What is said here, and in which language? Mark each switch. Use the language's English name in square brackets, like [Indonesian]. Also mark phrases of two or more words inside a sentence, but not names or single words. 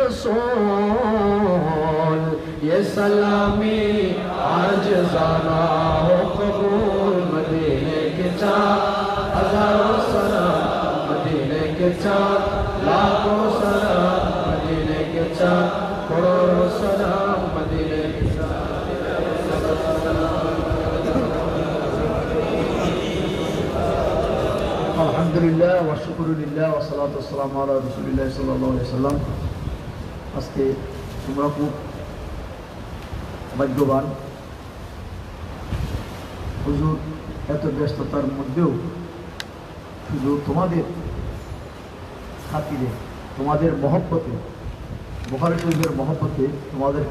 [Urdu] رسول یہ سلامی عاجزانہ ہو قبول مدینے کے چاند ہزاروں سلام مدینے کے چاند لاکھوں سلام مدینے کے چاند کروڑوں سلام مدینے کے چاند [Arabic] الحمدللہ والشکر للہ والصلاة والسلام علی رسول اللہ صلی اللہ علیہ وسلم [Bangla] আজকে তোমরা খুব ভাগ্যবান হুজুর এত ব্যস্ততার মধ্যেও শুধু তোমাদের খাতিরে তোমাদের মহব্বতে বুখারী শরীফের মহব্বতে তোমাদেরকে